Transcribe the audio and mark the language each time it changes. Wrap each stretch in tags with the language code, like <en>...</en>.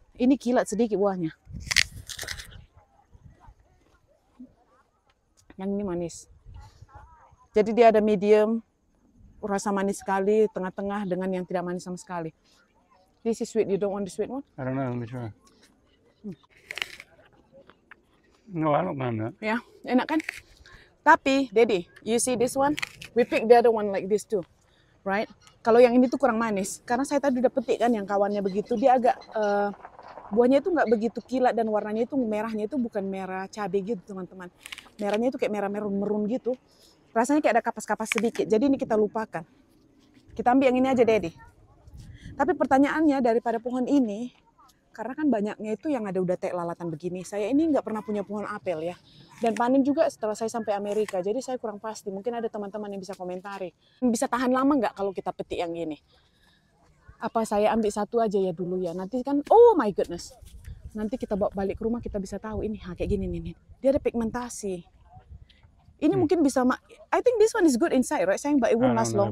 <id>Ini kilat sedikit buahnya. Yang ini manis. Jadi dia ada medium, rasa manis sekali, tengah-tengah dengan yang tidak manis sama sekali.</id> <en>This is sweet. You don't want the sweet one? I don't know. Let me try. No, I don't mind that.</en> <id>Ya, enak kan?</id> <en>Tapi, Daddy, you see this one? We pick the other one like this too, right?</en> <id>Kalau yang ini tuh kurang manis, karena saya tadi udah petik kan yang kawannya begitu, dia agak buahnya itu nggak begitu kilat dan warnanya itu merahnya itu bukan merah cabai gitu teman-teman. Merahnya itu kayak merah merun gitu. Rasanya kayak ada kapas-kapas sedikit. Jadi ini kita lupakan. Kita ambil yang ini aja, Daddy. Tapi pertanyaannya daripada pohon ini, karena kan banyaknya itu yang ada udah teh lalatan begini. Saya ini nggak pernah punya pohon apel ya. Dan panen juga setelah saya sampai Amerika. Jadi saya kurang pasti. Mungkin ada teman-teman yang bisa komentari. Bisa tahan lama nggak kalau kita petik yang ini? Apa saya ambil satu aja ya dulu ya. Nanti kan,</id> <en>oh my goodness.</en> <id>Nanti kita bawa balik ke rumah kita bisa tahu ini kayak gini nih. Dia ada pigmentasi. Ini mungkin bisa,</id> <en>I think this one is good inside, right? Sayang, but it won't last long.</en>